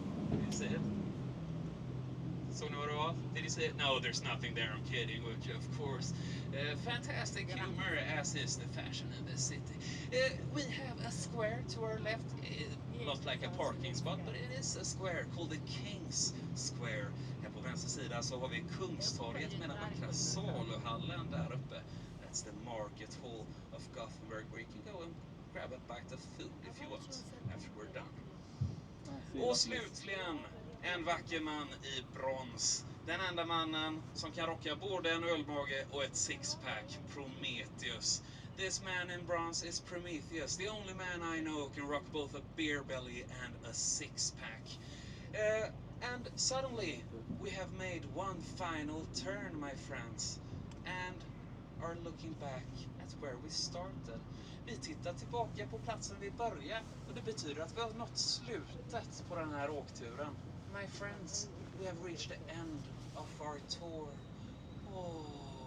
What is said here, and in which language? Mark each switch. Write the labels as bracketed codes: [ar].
[en] You see it? [sv] Såg ni vad det var? [en] Did you see it? No, there's nothing there. I'm kidding, would you? Of course. Fantastic humor, as is the fashion in this city. We have a square to our left. Not like a parking spot, but it is a square called the King's Square. [sv] Här på vänster sida så har vi Kungstorget med den vackra saluhallen där uppe. [en] That's the market hall of Gothenburg, where you can go and grab a bite of food if you want after we're done. [sv] Och slutligen En vacker man i brons. Den enda mannen som kan rocka både en ölmage och ett sixpack. Prometheus. [en] This man in bronze is Prometheus. The only man I know can rock both a beer belly and a six-pack. And suddenly, we have made one final turn, my friends. And are looking back at where we started. [sv] Vi tittar tillbaka på platsen vi började. Och det betyder att vi har nått slutet på den här åkturen. [en] My friends, we have reached the end of our tour. Oh.